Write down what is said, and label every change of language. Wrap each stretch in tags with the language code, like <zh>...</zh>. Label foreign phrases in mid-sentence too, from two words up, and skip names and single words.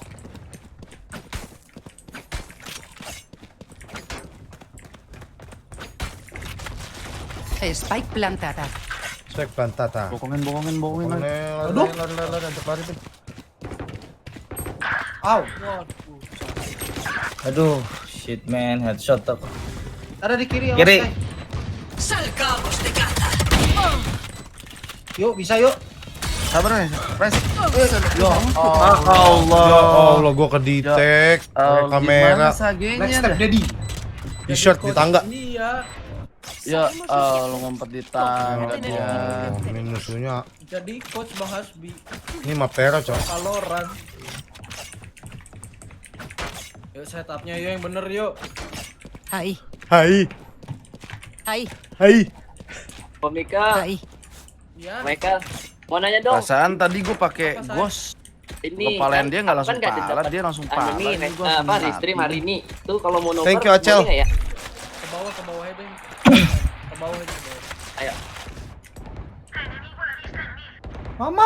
<es>Spike plantada. Spek plantata.</es> <id>Bokongin lagi. Aduh, lari, ajak lari tuh. Au. Aduh,</id> <en>shit man, headshot aku.</en> <id>Ada di kiri. Kiri. awas,</id> <es>Salgamos de caza.</es> <id>Yuk, bisa yuk. Sabar nih, press. Yo. Ya Allah, gua kedetek. Kamera.</id> <en>Next step Daddy.</en> <id>Di short di tangga. Iya. Ya, lu ngumpet di tangga dia. Ini musuhnya. Jadi coach Bang Hasbi Ini Mapero, Cok. Valorant. Yuk setupnya yuk yang bener yuk.</id> <es>Ahí.</es> <id>Hai.</id> <es>Ahí. Mika, Ahí.</es> <id>Ya. Michael, mau nanya dong. Perasaan tadi gua pakai Apa, Say? ghost. Ini Kepalain dia nggak langsung kan nggak pala, dapat dia langsung anu pala. nih, Ini gua apa langsung di stream mati. hari ini tuh kalau mau nomor</id> <en>Thank you, Acel.</en> <id>boleh nggak ya? Ke bawah aja. Ke bawah aja. Ayo. Mama.</id>